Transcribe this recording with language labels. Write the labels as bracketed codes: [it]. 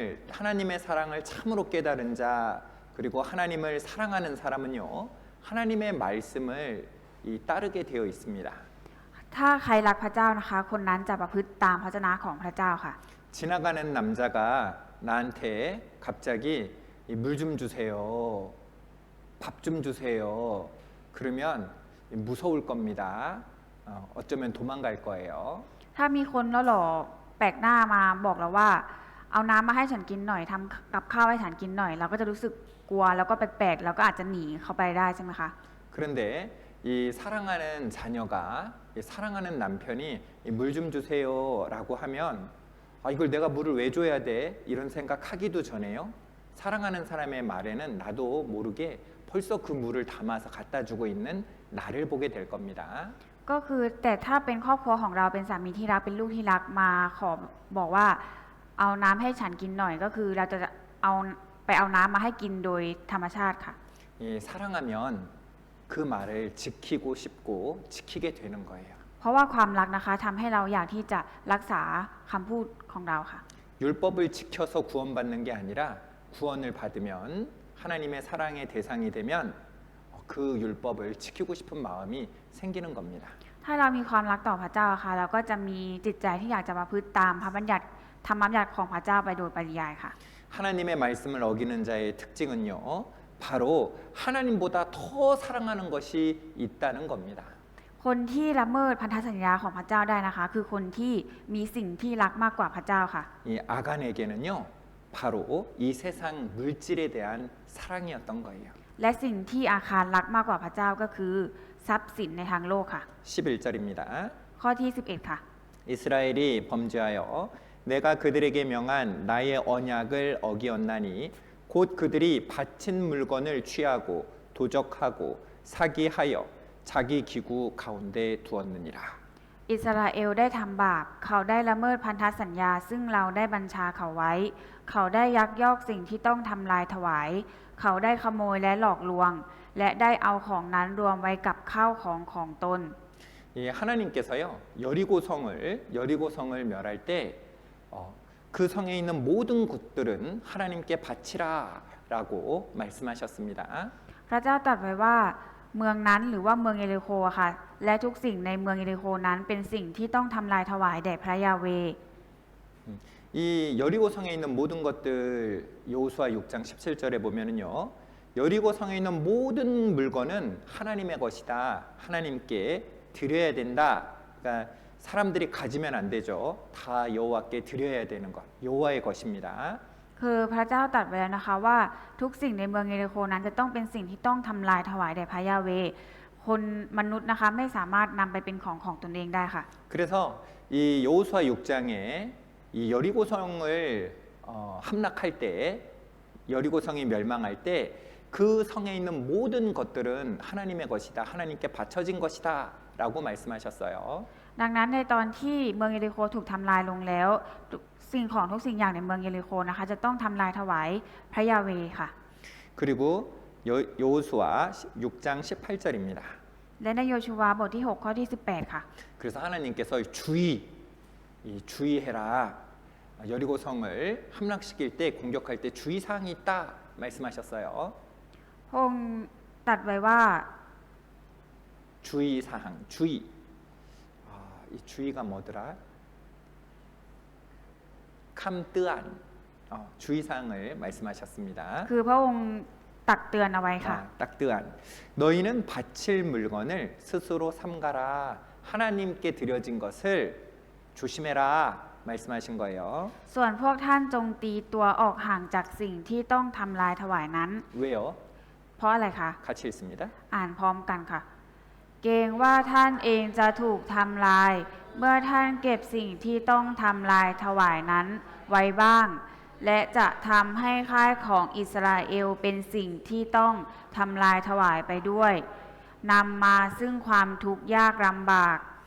[ko] 하나님의 사랑을 참으로 깨달은 자 그리고 하나님을 사랑하는 사람은요 하나님의 말씀을 따르게 되어 있습니다. [th] ถ้าใครรักพระเจ้านะคะคนนั้นจะประพฤติตามพระวจนะของพระเจ้าค่ะ [ko] 지나가는 남자가 나한테 갑자기 물 좀 주세요, 밥 좀 주세요. 그러면 무서울 겁니다. 어쩌면 도망갈 거예요. [th] ถ้ามีคนหล่อๆแปลกหน้ามาบอกเราว่าเอาน้ำมาให้ฉันกินหน่อยทำกับข้าวให้ฉันกินหน่อยเราก็จะรู้สึกกลัวแล้วก็แปลกๆแล้วก็อาจจะหนีเข้าไปได้ใช่ไหมคะ [ko] 그런데 이 사랑하는 자녀가 사랑하는 남편이 물 좀 주세요라고 하면 이걸 내가 물을 왜 줘야 돼? 이런 생각하기도 전에요. 사랑하는 사람의 말에는 나도 모르게 벌써 그 물을 담아서 갖다 주고 있는 나를 보게 될 겁니다. [th] ก็คือแต่ถ้าเป็นครอบครัวของเราเป็นสามีที่รักเป็นลูกที่รักมาขอบอกว่าเอาน้ำให้ฉันกินหน่อยก็คือเราจะเอาน้ำมาให้กินโดยธรรมชาติค่ะ [ko] 사랑하면 그 말을 지키고 싶고 지키게 되는 거예요. [th] เพราะว่าความรักนะคะทำให้เราอยากที่จะรักษาคำพูดของเราค่ะ [ko] 율법을 지켜서 구원받는 게 아니라 구원을 받으면 하나님의 사랑의 대상이 되면 그 율법을 지키고 싶은 마음이 생기는 겁니다. [th] ถ้าเรามีความรักต่อพระเจ้าค่ะเราก็จะมีจิตใจที่อยากจะประพฤติตามพระบัญญัติธรรมบัญญัติของพระเจ้าไปโดยปริยายค่ะ [ko] 하나님의 말씀을 어기는 자의 특징은요, 바로 하나님보다 더 사랑하는 것이 있다는 겁니다. [th] คนที่ละเมิดพันธสัญญาของพระเจ้าได้นะคะ คือคนที่มีสิ่งที่รักมากกว่าพระเจ้าค่ะ [ko] 이 아간에게는요, 바로 이 세상 물질에 대한 사랑이었던 거예요. [th] และสิ่งที่อาคารรักมากกว่าพระเจ้าก็คือทรัพย์สินในทางโลกค่ะ [ko] 11절입니다. [th] ข้อที่ 11 ค่ะ [ko] 이스라엘이 범죄하여 내가 그들에게 명한 나의 언약을 어기었나니 곧 그들이 바친 물건을 취하고 도적하고 사기하여 자기 기구 가운데 두었느니라. [th] อิสราเอลได้ทำบาปเขาได้ละเมิดพันธสัญญาซึ่งเราได้บัญชาเขาไว้ เขาได้ยักยอกสิ่งที่ต้องทำลายถวาย เขาได้ขโมยและหลอกลวง และได้เอาของนั้นรวมไว้กับข้าวของของตน [ko] 이 하나님께서요 여리고성을 멸할 때 그 성에 있는 모든 것들은 하나님께 바치라라고 말씀하셨습니다. [th] พระเจ้าตรัสไว้ว่าเมืองนั้นหรือว่าเมืองเยริโคอะค่ะและทุกสิ่งในเมืองเยริโคนั้นเป็นสิ่งที่ต้องทำลายถวายแด่พระยาเวห์ [ko] 이 여리고성에 있는 모든 것들 여호수아 6장 17절에 보면은요 여리고성에 있는 모든 물건은 하나님의 것이다. 하나님께 드려야 된다. 그러니까 사람들이 가지면 안 되죠. 다 여호와께 드려야 되는 것. 여호와의 것입니다. [th] คือพระเจ้าตรัสไว้แล้วนะคะว่าทุกสิ่งในเมืองเยริโคนั้นจะต้องเป็นสิ่งที่ต้องทำลายถวายแด่พระยาเวห์คนมนุษย์นะคะไม่สามารถนำไปเป็นของตนเองได้ค่ะ [ko] 그래서 이 여호수아 6장에 이 여리고성을 함락할 때 여리고성이 멸망할 때 그 성에 있는 모든 것들은 하나님의 것이다. 하나님께 바쳐진 것이다라고 말씀하셨어요. [th] ดังนั้นในตอนที่เมืองเยริโคถูกทำลายลงแล้วสิ่งของทุกสิ่งอย่างในเมืองเยริโคนะคะจะต้องทำลายถวายพระยาเวห์ค่ะ [ko] 그리고 여호수아 6장 18절입니다. [th] และในโยชูวาบทที่6ข้อที่18ค่ะ [ko] 그래서 하나님께서 주의해라. 여리고성을 함락시킬 때 공격할 때 주의사항이 있다 말씀하셨어요. [th] พระองค์ตรัสไว้ว่า [ko] 주의사항, 주의. 이 주의가 뭐더라? [th] 캄뜨안. [ko] 주의사항을 말씀하셨습니다. [th] คือพระองค์ตักเตือนเอาไว้ค่ะ 딱뜨안. [ko] 너희는 바칠 물건을 스스로 삼가라. 하나님께 드려진 것을 조심해라. 말씀하신 거예요. [th] ส่วนพวกท่านจงตีตัวออกห่างจากสิ่งที่ต้องทำลายถวายนั้น [ko] 왜요? [th] เพราะอะไรคะ [ko] 같이 읽습니다. [th] อ่านพร้อมกันค่ะ เกรงว่าท่านเองจะถูกทำลาย เมื่อท่านเก็บสิ่งที่ต้องทำลายถวายนั้นไว้บ้าง และจะทำให้ค่ายของอิสราเอลเป็นสิ่งที่ต้องทำลายถวายไปด้วยนำมาซึ่งความทุกข์ยากลำบาก